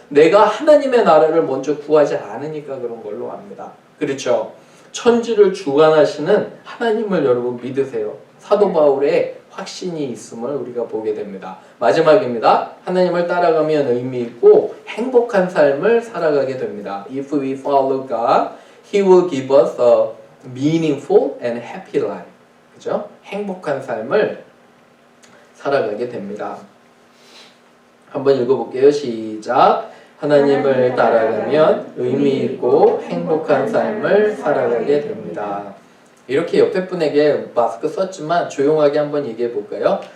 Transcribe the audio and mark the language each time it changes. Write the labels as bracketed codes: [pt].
[ko] 내가 하나님의 나라를 먼저 구하지 않으니까 그런 걸로 압니다. 그렇죠? 천지를 주관하시는 하나님을 여러분 믿으세요. 사도 바울의 확신이 있음을 우리가 보게 됩니다. 마지막입니다. 하나님을 따라가면 의미 있고 행복한 삶을 살아가게 됩니다. [en] If we follow God, He will give us a meaningful and happy life. [ko] 그죠? 행복한 삶을 살아가게 됩니다. 한번 읽어볼게요. 시작. 하나님을 따라가면 의미 있고 행복한 삶을 살아가게 됩니다. 이렇게 옆에 분에게 마스크 썼지만 조용하게 한번 얘기해 볼까요?